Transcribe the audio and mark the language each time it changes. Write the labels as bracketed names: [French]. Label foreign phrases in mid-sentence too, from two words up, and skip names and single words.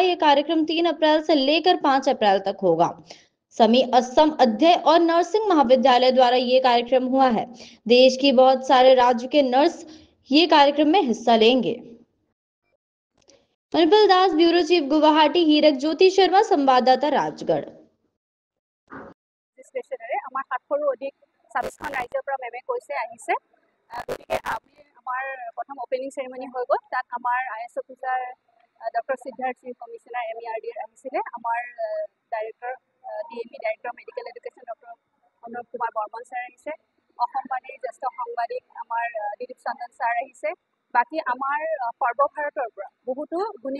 [Hindi] यह कार्यक्रम 3 अप्रैल से लेकर 5 अप्रैल तक होगा। समी असम अध्यय और नर्सिंग महाविद्यालय द्वारा ये कार्यक्रम हुआ है। देश की बहुत सारे राज्य के नर्स ये कार्यक्रम में हिस्सा लेंगे। मणिपाल दास, ब्यूरो चीफ, गुवाहाटी। हीरक ज्योति शर्मा, संवाददाता, राजगढ़। [Assamese] ছাব্বিছখন ৰাজ্যৰ পৰা মেমে কৈছে আহিছে গতিকে আমি আমাৰ প্ৰথম [English] opening ceremony [Assamese] হৈ গ'ল তাত আমাৰ [English] IS officer [Assamese] ডক্টৰ সিদ্ধাৰ্থ সিং কমিশনাৰ MERD আহিছিলে আমাৰ [English] director DME director medical education [Assamese] ডক্টৰ অনুপ কুমাৰ বৰ্মন ছাৰ আহিছে অসমবাণীৰ জ্যেষ্ঠ সাংবাদিক আমাৰ দিলীপ চন্দন ছাৰ আহিছে বাকি আমাৰ সৰ্বভাৰতৰ পৰা বহুতো গুণী